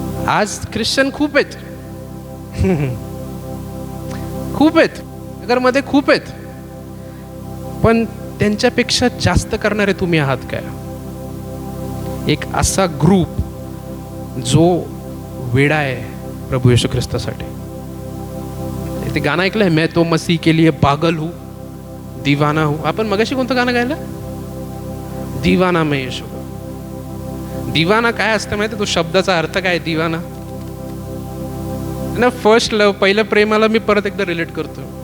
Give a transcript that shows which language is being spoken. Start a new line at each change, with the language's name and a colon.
Marathi: आज ख्रिश्चन खूप आहेत, खूप आहेत, नगरमध्ये खूप आहेत, पण त्यांच्यापेक्षा जास्त करणारे तुम्ही आहात काय? एक असा ग्रुप जो वेडा आहे प्रभू येशू ख्रिस्तासाठी. ते गाणं ऐकलंय,
Hindi: मैं तो मसीह के लिए पागल हूँ, दीवाना हूँ.
Marathi: आपण मगाशी कोणतं गाणं गायलं?
Hindi: दीवाना मैं येशू.
Marathi: दिवाना काय असतं माहिती? तो शब्दाचा अर्थ काय दिवाना ना? फर्स्ट लव, पहिलं प्रेमाला मी परत एकदा रिलेट करतो.